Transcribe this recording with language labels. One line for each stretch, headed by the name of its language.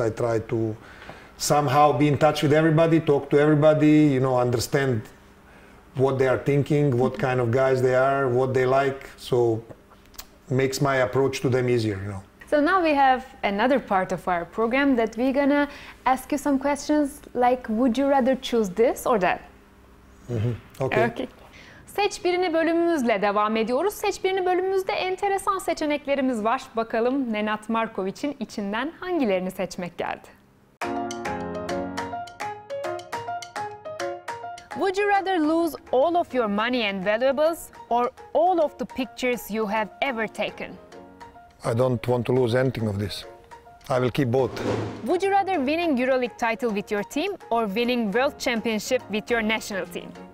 English: I try to somehow be in touch with everybody, talk to everybody, you know, understand what they are thinking, what kind of guys they are, what they like. So makes my approach to them easier, you know. So now we have another part of our program that we're gonna ask you some questions like, would you rather choose this or that? Okay.
Turkish: Seç birini bölümümüzle devam ediyoruz. Seç birini bölümümüzde enteresan seçeneklerimiz var. Bakalım Nenad Markovic'in içinden hangilerini seçmek geldi?
English: Would you rather lose all of your money and valuables or all of the pictures you have ever taken? I don't want to lose anything of this. I will keep both. Would you rather winning EuroLeague title with your team or winning World Championship with your national team?